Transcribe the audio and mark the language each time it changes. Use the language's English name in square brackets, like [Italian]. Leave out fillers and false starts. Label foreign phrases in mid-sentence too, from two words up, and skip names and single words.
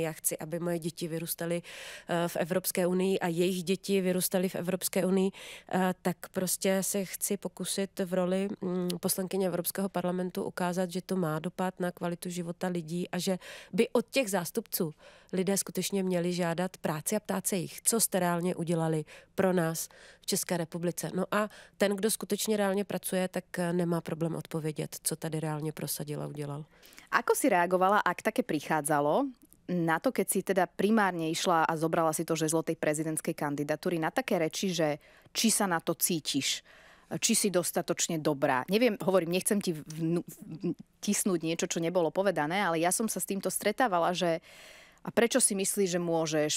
[Czech] Já chci, aby moje děti vyrůstaly v Evropské unii a jejich děti vyrůstaly v Evropské unii, tak prostě se chci pokusit v roli poslankyně Evropského parlamentu ukázat, že to má dopad na kvalitu života lidí a že by od těch zástupců lidé skutečně měli žádat práci a ptát se jich, co jste reálně udělali pro nás v České republice. No a ten, kdo skutečně reálně pracuje, tak nemá problém odpovědět, co tady reálně prosadil a udělal. [Slovak] Ako si reagovala, ak také prichádzalo, na to, keď si teda primárne išla a zobrala si to žezlo tej prezidentskej kandidatúry, na také reči, že či sa na to cítiš, či si dostatočne dobrá. Neviem, hovorím, nechcem ti tisnúť niečo, čo nebolo povedané, ale ja som sa s týmto stretávala, že a prečo si myslíš, že môžeš?